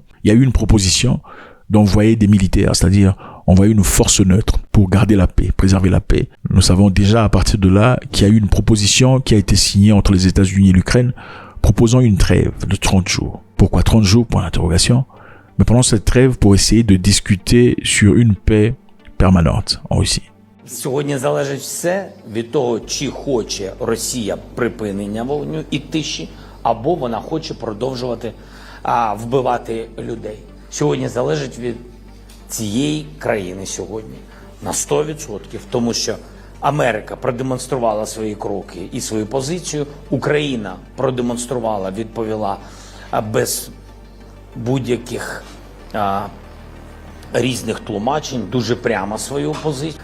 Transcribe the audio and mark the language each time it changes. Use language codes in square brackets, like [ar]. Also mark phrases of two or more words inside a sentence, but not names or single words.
[fr] Il y a eu une proposition d'envoyer des militaires, c'est-à-dire envoyer une force neutre pour garder la paix, préserver la paix. Nous savons déjà à partir de là qu'il y a eu une proposition qui a été signée entre les États-Unis et l'Ukraine proposant une trêve de 30 jours. Pourquoi 30 jours? Point d'interrogation. Mais pendant cette trêve, pour essayer de discuter sur une paix permanente en Russie. [uk] Сьогодні залежить все від того, чи хоче Росія припинення вогню і тиші, або вона хоче продовжувати вбивати людей. Сьогодні залежить від цієї країни сьогодні на 100%, тому що Америка продемонструвала свої кроки і свою позицію, Україна продемонструвала, відповіла без будь-яких різних тлумачень, дуже прямо свою позицію.